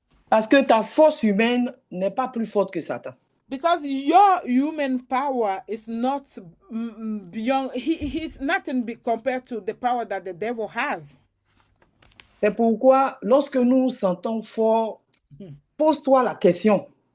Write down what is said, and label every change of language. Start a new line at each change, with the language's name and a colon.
French: Parce que ta force humaine n'est pas plus forte que Satan.
English: Because your human power is not beyond, he's nothing compared to the power that the devil has.
French: C'est pourquoi, lorsque nous nous sentons forts, pose-toi la question.